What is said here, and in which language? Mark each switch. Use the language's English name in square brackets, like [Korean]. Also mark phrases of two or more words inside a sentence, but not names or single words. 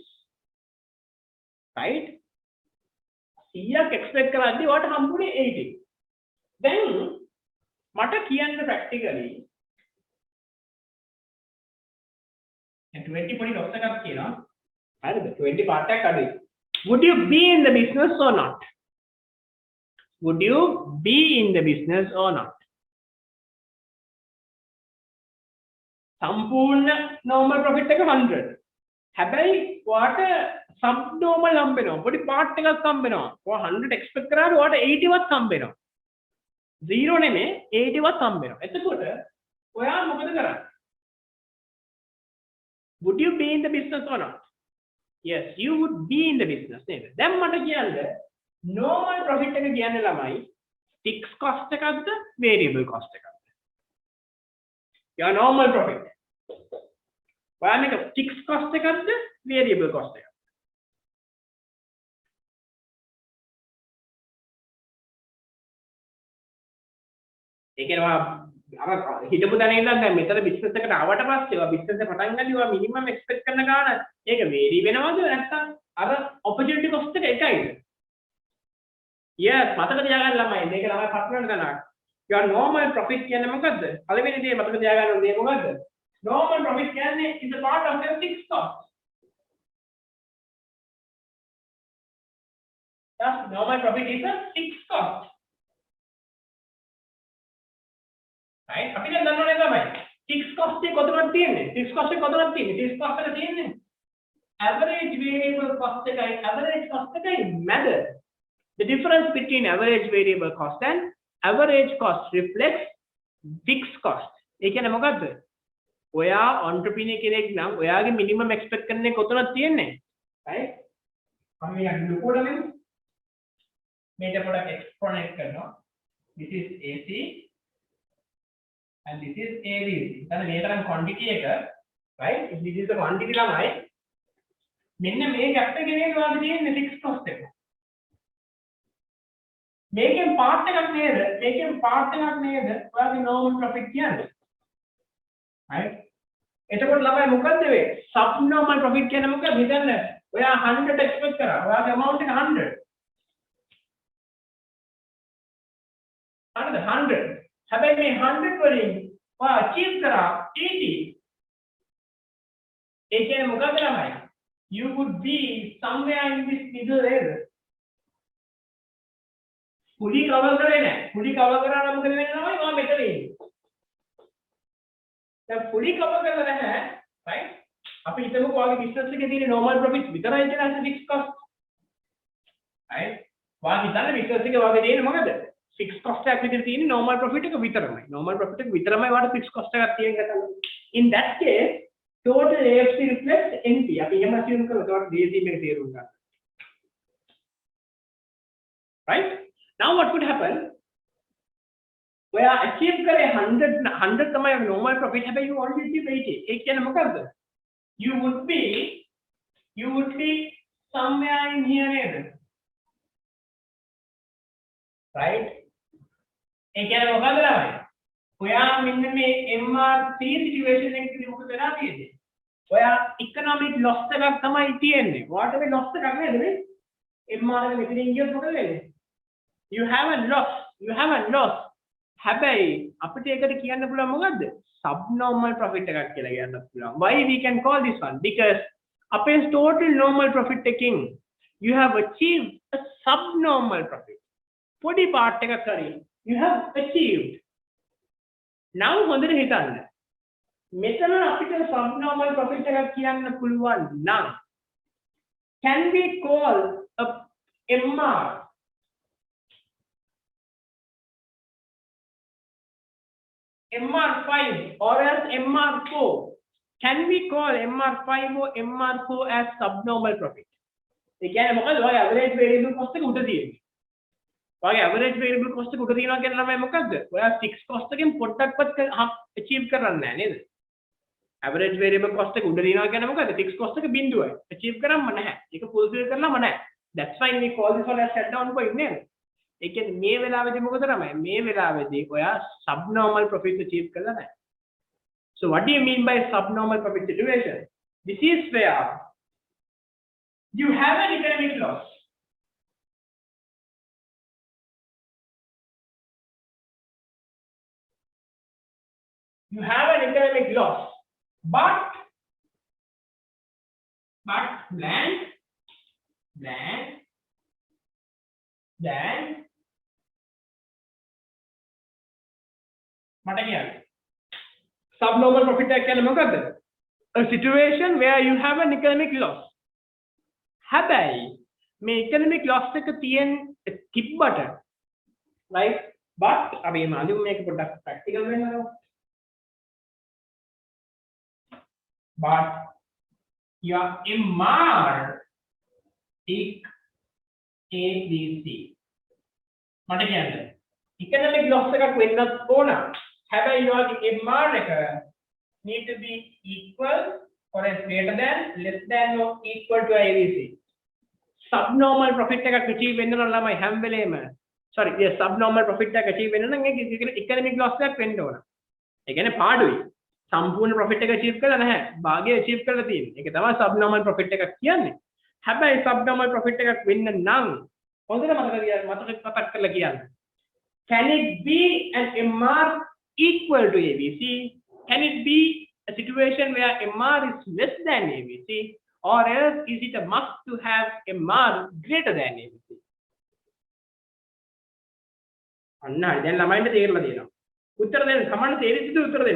[Sinhala] right? 100ක් expect කරද්දී ඔයාලට හම්බුනේ 80. දැන් මට කියන්න practically 20 පොඩි loss එකක් කියනවා. හරිද? 20 part එකක් අඩුයි. [English] Would you be in the business or not? Would you be in the business or not? [Sinhala] සම්පූර්ණ [English] normal profit [Sinhala] එක 100. හැබැයි ඔයාට subnormal හම්බ වෙනවා. පොඩි part එකක් හම්බ වෙනවා. ඔයා 100 expect කරාට ඔයාට 80 වත් හම්බ වෙනවා. 0 නෙමෙයි 80 වත් හම්බ වෙනවා. එතකොට ඔයා මොකද කරන්නේ? [English] Would you be in the business or not? Yes, you would be in the business නේද? [Sinhala] දැන් මට කියන්න [English] normal profit [Sinhala] එක කියන්නේ ළමයි [English] fixed cost [Sinhala] එකක්ද [English] variable cost [Sinhala] එකක්ද? [English] your normal profit. [Sinhala] ඔයා මේක [English] fixed cost [Sinhala] එකක්ද [English] variable cost [Sinhala] එකක්ද? ඒ කියන්නේ අර හිතපු දැන ඉඳන් දැන් මෙතන බිස්නස් එකට ආවට පස්සේ ඔයා බිස්නස් එක පටන් ගන්නදී ඔයා [English] minimum expect [Sinhala] කරන ගාණ ඒක වේරි වෙනවද නැත්නම් අර [English] opportunity cost [Sinhala] එක එකයිද? yes මතක තියාගන්න ළමයි මේක ළමයි පටලවන්න ගන්නවා. [English] your normal profit [Sinhala] කියන්නේ මොකද්ද? පළවෙනි දේ මතක තියාගන්න ඕනේ මොකද්ද? [English] normal profit කියන්නේ is a part of your fixed cost. Thus normal profit is a fixed cost. [Sinhala] right අපි දැන් දන්නවනේ තමයි [English] fixed cost [Sinhala] එක කොතනද තියෙන්නේ [English] fixed cost [Sinhala] එක කොතනද තියෙන්නේ [English] fixed cost [Sinhala] එක තියෙන්නේ [English] average variable cost එකයි average cost [Sinhala] එකයි මැද [English] the difference between average variable cost and average cost reflects fixed cost [Sinhala] ඒ කියන්නේ මොකද්ද ඔයා entrepreneur කෙනෙක් නම් ඔයාගේ [English] minimum expect [Sinhala] කරන්නේ කොතනද තියෙන්නේ right අපි යන්න ලොකුවට නෙමෙයි මේක පොඩක් exponent කරනවා [English] this is AC and this is ABC [Sinhala] එතන මේ තරම් quantity එක [English] right if this is the quantity [Sinhala] ළමයි මෙන්න මේ gap එකේ නේද ඔයාගේ තියෙන්නේ [English] fixed cost [Sinhala] එක මේකෙන් part එකක් නේද ඔයාගේ [English] normal profit [Sinhala] කියන්නේ right එතකොට ළමයි මොකද්ද වෙන්නේ [English] subnormal profit [Sinhala] කියන්නේ මොකද හිතන්න ඔයා 100 expect කරා ඔයාගේ amount එක 100 100 හැබැයි මේ 100 වලින් ඔයා achieve කරා 80 ඒ කියන්නේ මොකද ළමයි [English] you would be somewhere in this middle area fully cover [Sinhala] කරේ නැහැ [English] fully cover [Sinhala] කරා නම් මොකද වෙන්නේ ළමයි ඔයා මෙතන ඉන්නේ දැන් [English] fully cover [Sinhala] කරලා නැහැ right අපි හිතමුකෝ ඔයාගේ business එකේ තියෙන [English] normal profit [Sinhala] විතරයි කියලා අන්න [English] fixed cost right [Sinhala] ඔයා හිතන්නේ business එකේ ඔයාගේ තියෙන්නේ මොකද [English] fixed cost [Sinhala] එකක් විතර තියෙන්නේ [English] normal profit [Sinhala] එක විතරමයි [English] normal profit [Sinhala] එක විතරමයි ඔයාට [English] fixed cost [Sinhala] එකක් තියෙන ගතන [English] in that case total AFC reflects NP [Sinhala] අපි එහෙම assume කරලා ඒකට DCM එක තේරුම් ගන්න [English] right now what would happen [Sinhala] ඔයා achieve කරේ 100 තමයි [English] normal profit හැබැයි you only achieve 80 [Sinhala] ඒ කියන්නේ මොකද්ද [English] you would be somewhere in here නේද right ඒ [Sinhala] කියන්නේ මොකද්ද ළමයි ඔයා මෙන්න මේ [English] MRC situation [Sinhala] එකකදී මොකද වෙලා තියෙන්නේ ඔයා [English] economic loss [Sinhala] එකක් තමයි තියෙන්නේ ඔයාට මේ loss එකක් නේද මේ MR එක මෙතනින් ගියොත් මොකද වෙන්නේ [English] you have a loss [Sinhala] හැබැයි අපිට ඒකට කියන්න පුළුවන් මොකද්ද [English] subnormal profit [Sinhala] එකක් කියලා කියන්න පුළුවන් [English] why we can call this one because [Sinhala] අපේ total [English] normal profit [Sinhala] එකකින් [English] you have achieved a subnormal profit [Sinhala] පොඩි part එකක් හරි [English] you have achieved now [Sinhala] හොඳට හිතන්න මෙතන අපිට [English] subnormal profit [Sinhala] එකක් කියන්න පුළුවන් නම් [English] can we call a MR MR5 or as MR4 can we call MR5 or MR4 as subnormal profit [Sinhala] ඒ කියන්නේ මොකද ඔයාගේ [English] average variable cost [Sinhala] එක උඩ තියෙන්නේ ඔයාගේ [English] average variable cost [Sinhala] එක උඩ තියෙනවා කියන ළමයි මොකද්ද ඔයා [English] fixed cost [Sinhala] එකෙන් පොඩ්ඩක්වත් achieve කරන්නේ නැහැ නේද [English] average variable cost [Sinhala] එක උඩ තියෙනවා කියන්නේ මොකද්ද [English] fixed cost [Sinhala] එක බිඳුවයි achieve කරාම නැහැ ඒක fulfill කරලාම නැහැ [English] that's why we call this one as shutdown point [Sinhala] නේද ඒ කියන්නේ මේ වෙලාවේදී මොකද තමයි මේ වෙලාවේදී ඔයා [English] subnormal profit achieve [Sinhala] කරලා නැහැ [English] so what do you mean by subnormal profit situation this is where you have an economic loss [Sinhala] but plan මට කියන්නේ [English] subnormal profit [Sinhala] එක කියන්නේ මොකද්ද [English] a situation where you have an economic loss [Sinhala] හැබැයි මේ [English] economic loss [Sinhala] එක තිබ්බට [English] right but [Sinhala] අපි මාළුම් මේක පොඩ්ඩක් [English] practical වෙනවා but your MR is ABC [Sinhala] මට කියන්නේ [English] economic loss [Sinhala] එකක් වෙන්නත් ඕන හැබැයි [English] your MR එක need to be equal or is greater than less than or equal to ABC subnormal profit [Sinhala] එකක් achieve වෙන්න නම් ළමයි හැම වෙලේම [English] sorry yes subnormal profit [Sinhala] එකක් achieve වෙන්න නම් ඒක [English] economic loss [Sinhala] එකක් වෙන්න ඕන ඒ කියන්නේ පාඩුයි සම්පූර්ණ profit එක achieve කරලා නැහැ භාගය achieve කරලා තියෙන්නේ ඒක තමයි [English] subnormal profit [Sinhala] එකක් කියන්නේ හැබැයි [English] subnormal profit [Sinhala] එකක් වෙන්න නම් හොඳට මතක කරලා කියන්න [English] can it be an MR equal to ABC can it be a situation where MR is less than ABC or else is it a must to have MR greater than ABC [Sinhala] අන්න දැන් ළමයින්ට තේරෙලා තියෙනවා උත්තර දෙන්න සමාන තේරිච්ච උත්තර දෙන්න.